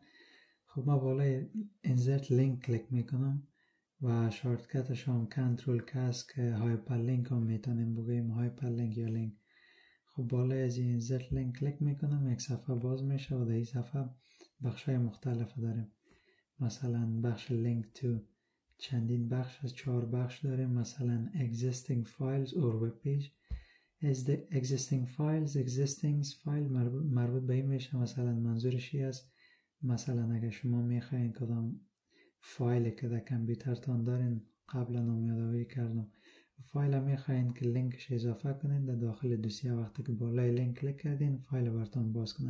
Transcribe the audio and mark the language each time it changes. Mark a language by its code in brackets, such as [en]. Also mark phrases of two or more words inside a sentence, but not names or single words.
[fa] خب ما بالای [en] insert link [fa] کلیک میکنم و شارتکتش هم کنترل کست که هایپر لینک هم میتونیم بگیم، هایپر لینک یا لینک. خب بالای از این [en] insert link [fa] کلیک میکنم، یک صفحه باز میشه و در این صفحه بخشای مختلف داریم. مثلا بخش [en] link to [fa] چندین بخش از 4 بخش داریم، مثلا [en] existing files or web page. [fa] از [en] existing file [fa] مربوط به این میشه، مثلا منظورش چی است؟ مثلا اگر شما میخواین کدام فایلی که در کامپیوترتان دارین، قبلا هم یادآوری کردم، فایل میخواین که لینکش اضافه کنین در داخل دوسیه، وقتی که بالای لینک کلیک کردین فایل براتون باز کنه.